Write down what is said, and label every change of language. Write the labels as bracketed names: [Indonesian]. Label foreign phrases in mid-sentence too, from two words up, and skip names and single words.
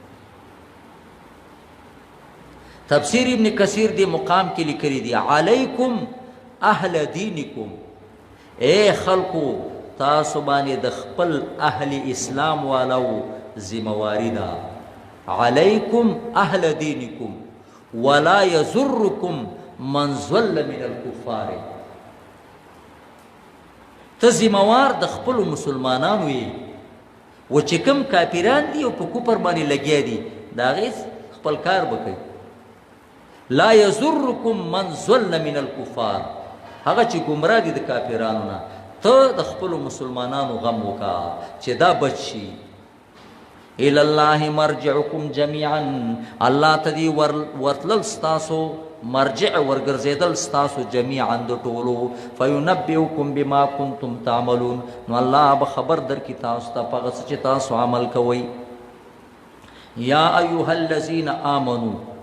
[Pashto] تفسیر ابن کثیر دی مقام کې لیکلی دی [Arabic] علیکم اهل دینکم [Pashto] اے خلقو تاسو باندې د خپل اهل اسلام والو ذمواري ده [Arabic] علیکم اهل دینکم ولا یضرکم من ضل من الکفار [Pashto] ته ذموار د خپلو مسلمانانو یې و چې کوم کافران دي او په کفر باندې لګیا دي د هغې خپل کار به کوي [Arabic] لا یضرکم من ضل من الکفار [Pashto] هغه چې ګمراه دي د کافرانو نه ته د خپلو مسلمانانو غم وکړه چې دا بچ شي [Arabic] الى الله مرجعکم جميعا [Pashto] الله ته دی ورتلل ستاسو مرجع ورګرځېدل ستاسو جميعا د ټولو [Arabic] فینبئکم بما کنتم تعملون [Pashto] نو الله به خبر درکړي تاسو ته په هغه څه چې تاسو عمل کوئ [Arabic] یا ایها الذین آمنو